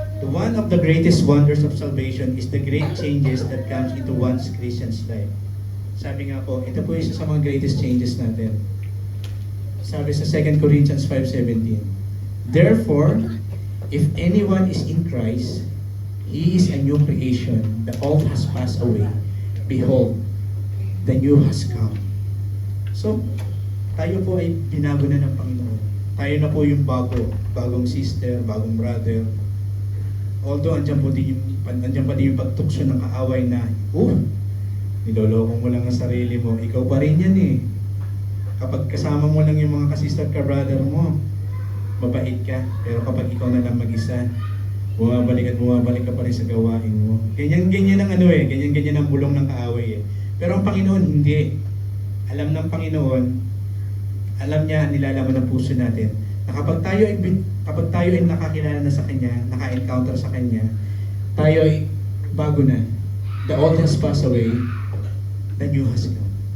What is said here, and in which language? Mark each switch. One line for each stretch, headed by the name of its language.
English: One of the greatest wonders of salvation is the great changes that comes into one's Christian's life.
Filipino: Sabi nga po, ito po isa sa mga greatest changes natin. Sabi sa
English: 2 Corinthians 5:17, therefore, if anyone is in Christ, he is a new creation. The old has passed away. Behold, the new has come.
Filipino: So, tayo po ay binago na ng Panginoon. Tayo na po yung bagong sister, bagong brother. Although andyan pa din yung pagtukso ng kaaway na, niloloko mo lang ang sarili mo, ikaw pa rin yan eh. Kapag kasama mo lang yung mga kasister ka, brother mo, mabait ka. Pero kapag ikaw na lang mag-isa, bumabalik ka pa rin sa gawain mo. Ganyan ang ganyan ang bulong ng kaaway eh. Pero ang Panginoon hindi. Alam ng Panginoon, alam niya, nilalaman ng puso natin, na kapag tayo ay nakakilala na sa Kanya, naka-encounter sa Kanya, tayo ay bago na.
English: The old has passed away, the new has come.